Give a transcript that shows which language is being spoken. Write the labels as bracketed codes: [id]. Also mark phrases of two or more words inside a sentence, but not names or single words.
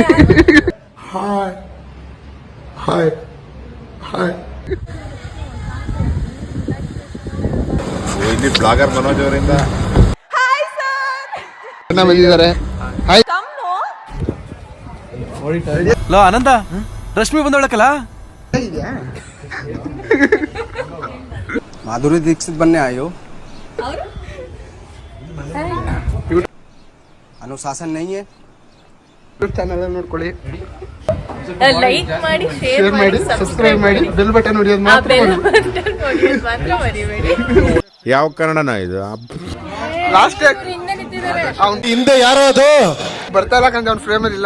[kn] ಹಾಯ್ ಹಾಯ್ ಹಾಯ್. ಇಲ್ಲಿ ಬ್ಲಾಗರ್ ಮನೋಜ್ ಅವರಿಂದ ಬಂದಿದ್ದಾರೆ. ಹಾಯ್. ಲೋ ಆನಂದ, ರಶ್ಮಿ ಬಂದೊಳಕಲ್ಲ. [hi] माधुरी दीक्षित बनने आए हो? अनुशासन नहीं है. [kn] ಚಾನಲ್ ನೋಡ್ಕೊಳ್ಳಿ, ಲೈಕ್ ಮಾಡಿ, ಶೇರ್ ಮಾಡಿ, ಸಬ್ಸ್ಕ್ರೈಬ್ ಮಾಡಿ, [en] bell button [kn] ಹೊಡಿಯೋದು ಮಾತ್ರ ಮರಿಬೇಡಿ. ಯಾವ ಕನ್ನಡನ ಇದು? ಲಾಸ್ಟ್ ಹಿಂದೆ ಯಾರೋ ಅದು ಬರ್ತಾ ಇಲ್ಲ ಕಂದ್ರೆ ಅವ್ನ ಫ್ರೇಮ್ ಅಲ್ಲಿ ಇಲ್ಲ.